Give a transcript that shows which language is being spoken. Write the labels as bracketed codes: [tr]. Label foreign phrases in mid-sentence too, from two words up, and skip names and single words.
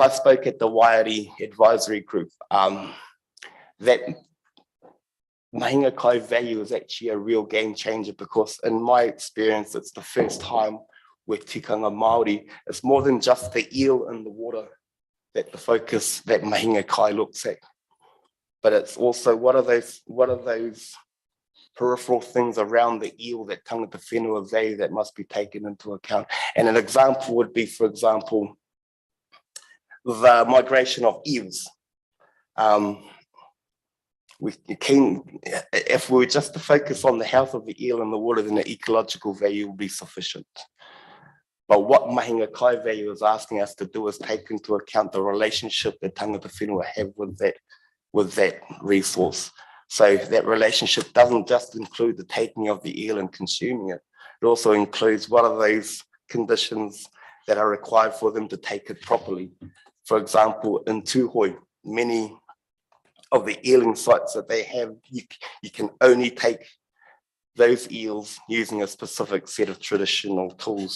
[en] I spoke at the Waiari advisory group, that [mi] Mahinga Kai [en] value is actually a real game changer, because in my experience, it's the first time with [mi] tikanga Māori, [en] it's more than just the eel in the water that the focus that [mi] Mahinga Kai [en] looks at, but it's also what are those peripheral things around the eel that [mi] tangata whenua [en] value that must be taken into account. And an example would be, for example, the migration of eels. If we were just to focus on the health of the eel in the water, then the ecological value will be sufficient. But what [mi] Mahinga Kai [en] value is asking us to do is take into account the relationship that [mi] tangata whenua [en] have with that resource. So that relationship doesn't just include the taking of the eel and consuming it. It also includes what are those conditions that are required for them to take it properly. For example, in Tūhoi, many of the eeling sites that they have, you can only take those eels using a specific set of traditional tools.